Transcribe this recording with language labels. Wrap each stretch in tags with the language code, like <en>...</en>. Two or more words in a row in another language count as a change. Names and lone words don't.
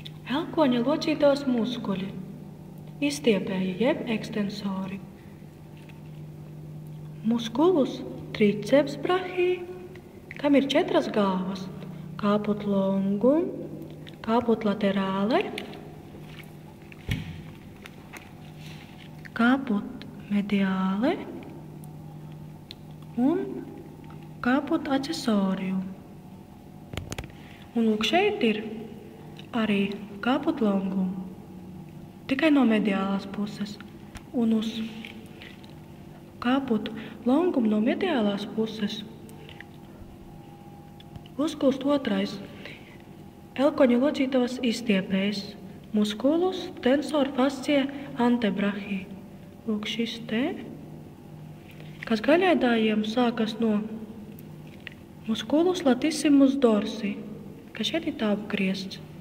<lv>Elkoņa locītavas muskuļi, izstiepēji jeb ekstensori.</lv> <la>Musculus triceps brachii,</la> <lv>kam ir 4 galvas –</lv> <la>caput longum, caput laterale, caput mediale un caput accessorium.</la> <lv>Un lūk, šeit ir arī</lv> <la>caput longum,</la> <lv>tikai no mediālās puses. Un uz</lv> <la>caput longum</la> <lv>no mediālās puses uzgulst otrais elkoņa locītavas izstiepējs –</lv> <la>musculus tensor fascie antebrachii.</la> <lv>Lūk, šis te, kas gaļēdājiem sākas no</lv> <la>musculus latissimus dorsi,</la> <lv>ka šeit ir tā apgriezts.</lv>